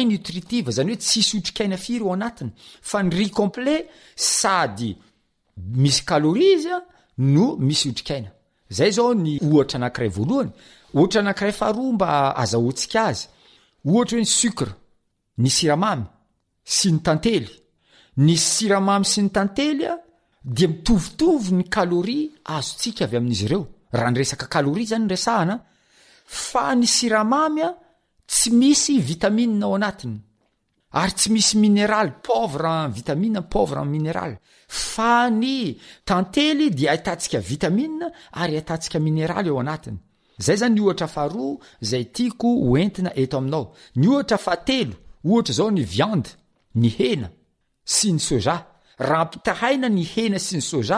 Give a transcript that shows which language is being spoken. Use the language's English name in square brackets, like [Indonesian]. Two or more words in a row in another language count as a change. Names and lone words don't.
[Malagasy] nutritive zany hoe tsisy otrikaina firy ao anatiny fa ny [French] riz complet [Malagasy] sady misy kaloria izy no misy otrikaina zay zao ny ohatra anankiray voalohany ohatra anankiray faharoa mba azahoantsika azy ohatra hoe ny sucre ny siramamy sy ny tantely ny siramamy sy ny tantely dia mitovitovy ny kaloria azontsika avy amin'izy ireo raha ny resaka kaloria zany ny resahana fa ny siramamy tsy misy vitamine ao anatiny ary tsy misy mineraly [French] pauvre en vitamine pauvre en [Malagasy] mineraly fa ny tantely dia ahitantsika vitamine ary ahitantsika mineraly ao anatiny zay zany ny ohatra faharoa zay tiako hoentina eto aminao ny ohatra fahatelo ohatra zao ny viande ny hena sy ny soja raha ampitahaina ny hena sy ny soja